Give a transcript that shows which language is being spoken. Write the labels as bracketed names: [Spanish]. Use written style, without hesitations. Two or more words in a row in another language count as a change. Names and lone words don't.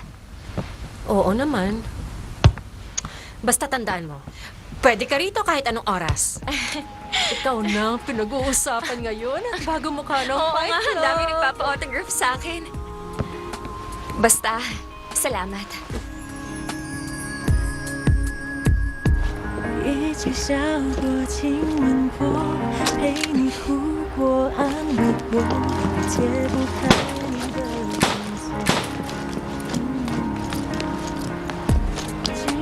[Filipino] Oo naman. Basta tandaan mo, pwede ka rito kahit anong oras. Ikaw na ang pinag-uusapan ngayon at bago mo ka ng Oo fight nga, club. ang dami nagpapa-autograph sa akin. Basta, salamat. [Chinese] 一起笑过，亲吻过，陪你哭过，安慰过，解不开你的心锁。